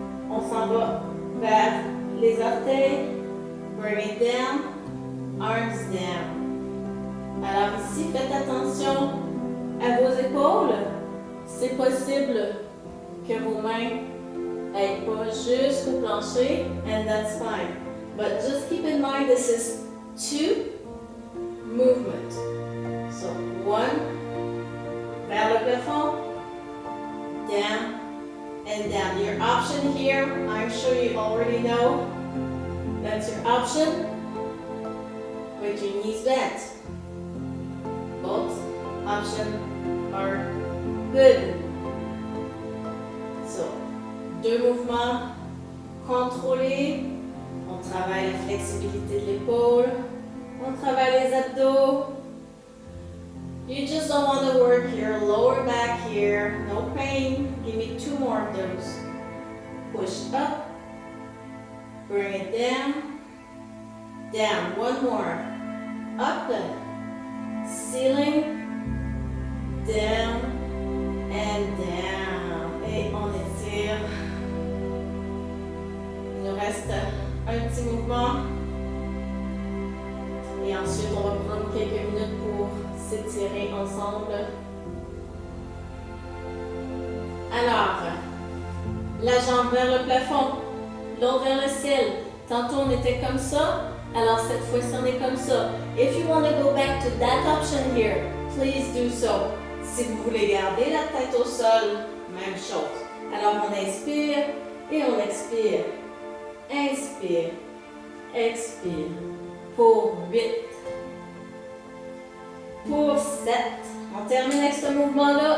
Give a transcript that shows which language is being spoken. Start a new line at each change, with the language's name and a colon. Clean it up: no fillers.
French: On s'en va vers les orteils.
English: Bring it down. Arms down.
French: Alors ici, faites attention à vos épaules. C'est possible que vos mains n'aillent pas jusqu'au plancher.
English: And that's fine. But just keep in mind, this is 2 movements. So, 1,
French: vers le plafond,
English: down, and down. Your option here, I'm sure you already know, that's your option, with your knees bent. Both options are good.
French: So, 2 mouvements contrôlés. On travaille la flexibilité de l'épaule. On travaille les abdos.
English: You just don't want to work your lower back here. No pain. Give me 2 more of those. Push up. Bring it down. Down. 1 more. Up. Ceiling. Down. And down.
French: Et on étire. Il nous reste un petit mouvement. Et ensuite, on va prendre quelques minutes pour s'étirer ensemble. Alors, la jambe vers le plafond, l'autre vers le ciel. Tantôt on était comme ça, alors cette fois-ci on est comme ça.
English: If you want to go back to that option here, please do so.
French: Si vous voulez garder la tête au sol, même chose. Alors on inspire et on expire. Inspire, expire. Pour 8. Pour 7. On termine avec ce mouvement-là.